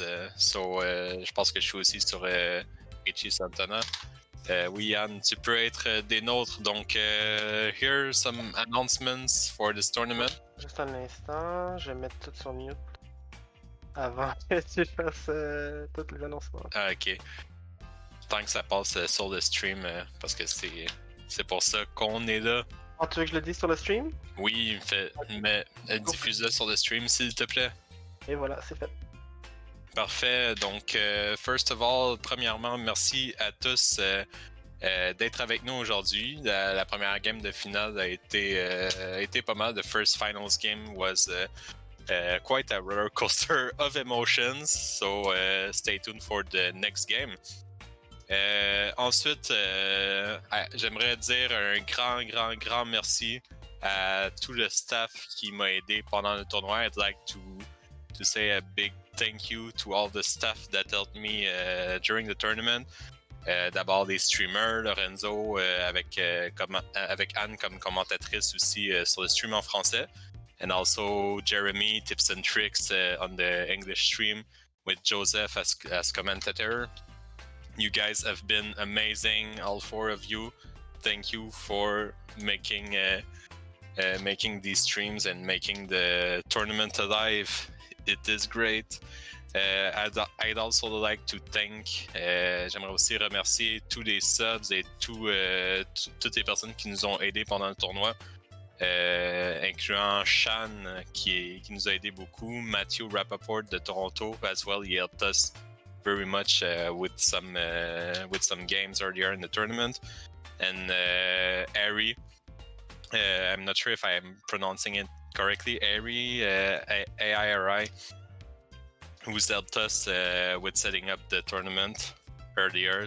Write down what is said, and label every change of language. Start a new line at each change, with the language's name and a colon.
French: Je pense que je suis aussi sur Riichi Santana. Oui, Yann, tu peux être des nôtres. Donc,
English: here's some announcements for this tournament.
French: Juste un instant, je vais mettre tout sur mute avant que tu fasses tous les annoncements. Ah, ok. Tant que ça passe sur le stream, parce que c'est pour ça qu'on est là. Ah, tu veux que je le dise sur le stream? Oui, mais diffuse-le sur le stream, s'il te plaît. Et voilà, c'est fait. Parfait. Donc,
English: first of all,
French: premièrement, merci à tous d'être avec nous aujourd'hui. La première game de finale a été pas mal.
English: The first finals game was quite a roller coaster of emotions. So, stay tuned for the next game.
French: Ensuite, j'aimerais dire un grand merci à tout le staff qui m'a aidé pendant le tournoi.
English: I'd like to say a big thank you to all the staff that helped me during the tournament.
French: D'abord les streamers, Lorenzo avec Anne comme commentatrice aussi sur le stream en français.
English: And also Jeremy, Tipzntrix on the English stream with Joseph as commentator. You guys have been amazing, all four of you. Thank you for making these streams and making the tournament alive. It is great. I'd also like to thank,
French: j'aimerais aussi remercier tous les subs et toutes les personnes qui nous ont aidés pendant le tournoi, incluant Shan qui nous a aidé beaucoup, Matthew Rappaport de Toronto
English: as well. He helped us very much with some games earlier in the tournament, and Ari. I'm not sure if I'm pronouncing it correctly. Ari, AIRI, who's helped us with setting up the tournament earlier.